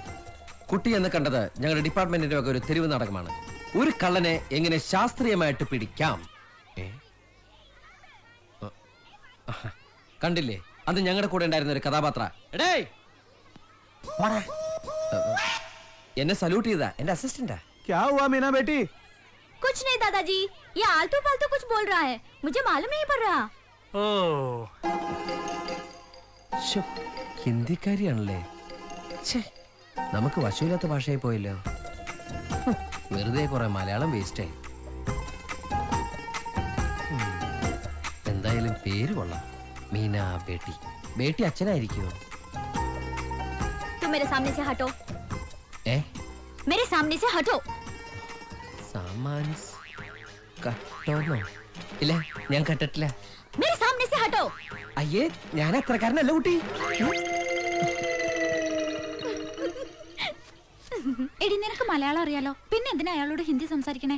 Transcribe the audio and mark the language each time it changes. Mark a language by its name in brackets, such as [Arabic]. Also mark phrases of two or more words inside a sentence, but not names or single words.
[Malayalam] കുട്ടി എന്ന് കണ്ടത് ഞങ്ങളുടെ ഡിപ്പാർട്ട്മെന്റിന്റെ വക ഒരു തെരുവ് നാടകമാണ്. ഒരു കള്ളനെ എങ്ങനെ ശാസ്ത്രീയമായിട്ട് പിടിക്കാം. കണ്ടില്ലേ, അത് ഞങ്ങളുടെ കൂടെ ഉണ്ടായിരുന്ന ഒരു കഥാപാത്ര. എന്നെ സല്യൂട്ട് ചെയ്താ എന്റെ അസിസ്റ്റന്റാ. [Hindi] क्या हुआ मीना बेटी? कुछ नहीं दादाजी, ये आलतू फालतू कुछ बोल रहा है, मुझे मालूम नहीं पड़ रहा। [Malayalam] ശ്ശോ, ഹിന്ദിക്കാരിയാണല്ലേ. ഛേ, നമുക്ക് വശമില്ലാത്ത ഭാഷയായി പോയല്ലോ. വെറുതെ കുറെ മലയാളം വേസ്റ്റായി. എന്തായാലും പേര് കൊള്ളാം, മീന ബേട്ടി. ബേട്ടി അച്ഛനായിരിക്കുമോ? [Hindi] तुम मेरे सामने से हटो, मेरे सामने से हटो. [Malayalam] സാമാൻസ് കട്ടോന്നോ? ഇല്ല, ഞാൻ കട്ടിട്ടില്ല. [Hindi] मेरे सामने से हटो. [Malayalam] അയ്യേ, ഞാൻ അത്രക്കാരനല്ല കുട്ടി. എടി, നിനക്ക് മലയാളം അറിയാലോ, പിന്നെ എന്തിനാ അയാളോട് ഹിന്ദി സംസാരിക്കണേ?